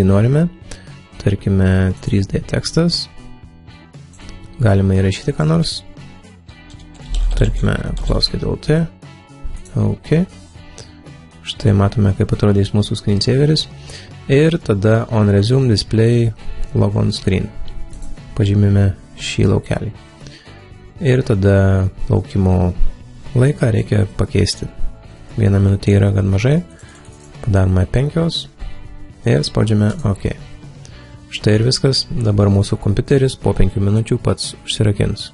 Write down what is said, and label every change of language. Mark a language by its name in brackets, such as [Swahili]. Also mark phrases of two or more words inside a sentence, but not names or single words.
[Lithuanian] norime, tarkime 3D tekstas, galima įrašyti ką nors, tarkime klauskite LT, OK, štai matome, kaip atrodys mūsų screensaveris, ir tada [English] on resume display log on screen, [Lithuanian] pažymime šį laukelį, ir tada laukimo laiką reikia pakeisti. 1 minutė yra gan mažai, padarome 5 ir spaudžiame OK. Štai ir viskas, dabar mūsų kompiuteris po 5 minučių pats užsirakins.